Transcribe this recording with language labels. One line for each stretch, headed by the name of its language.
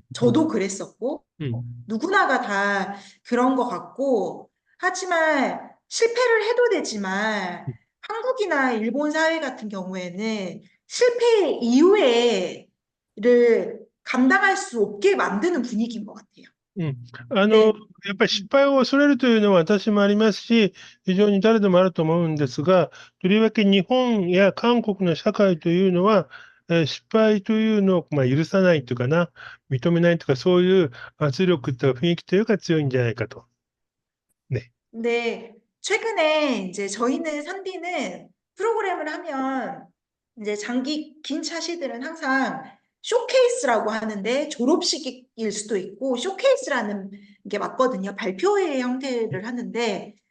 Korean: 저도 그랬었고, 누구나가 다 그런 것 같고, 하지만 실패를 해도 되지만, 한국이나 일본 사회 같은 경우에는 실패 이후에를 감당할 수 없게 만드는 분위기인 것 같아요.
Japanese: うん。ね。やっぱり失敗を恐れるというのは私もありますし、非常に誰でもあると思うんですが、とりわけ日本や韓国の社会というのは、失敗というのを、許さないというかな、認めないというか、そういう圧力というか雰囲気というか強いんじゃないかと。ね。
Korean: 근데 최근에 이제 저희는 산디는 프로그램을 하면 이제 장기 긴 차시들은 항상 쇼케이스라고 하는데 졸업식일 수도 있고 쇼케이스라는 게 맞거든요. 발표회 형태를 하는데